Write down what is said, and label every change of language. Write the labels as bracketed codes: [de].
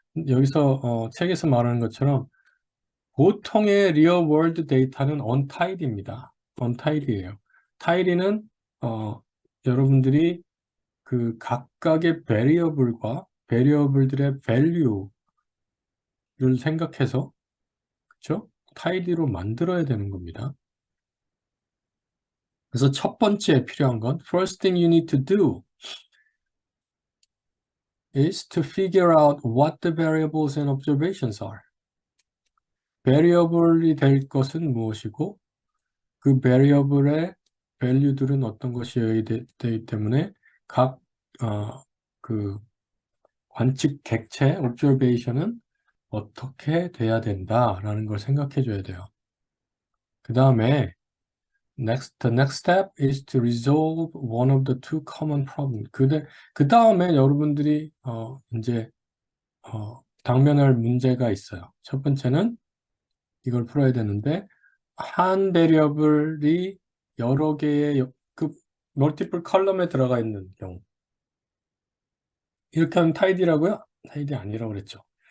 [ko] 여기서 책에서 말하는 것처럼 보통의 리얼 월드 데이터는 언타이리입니다. 언타이리예요. 타이리는 여러분들이 그 각각의 베리어블들의 밸류를 생각해서 그렇죠? 타이디로 만들어야 되는 겁니다. 그래서 첫 번째 필요한 건 [en] first thing you need to do is to figure out what the variables and observations are. [ko] variable이 될 것은 무엇이고 그 variable의 value들은 어떤 것이어야 되기 때문에 각 그 관측 객체 observation은 어떻게 돼야 된다라는 걸 생각해 줘야 돼요. 그 다음에 [en] the next step is to resolve one of the two common problems. [ko] 그 다음에 여러분들이 이제 당면할 문제가 있어요. 첫 번째는 이걸 풀어야 되는데 한 베리어블이 여러 개의 그 멀티플 컬럼에 들어가 있는 경우 이렇게 하면 타이디라고요? 타이디 아니라고 그랬죠.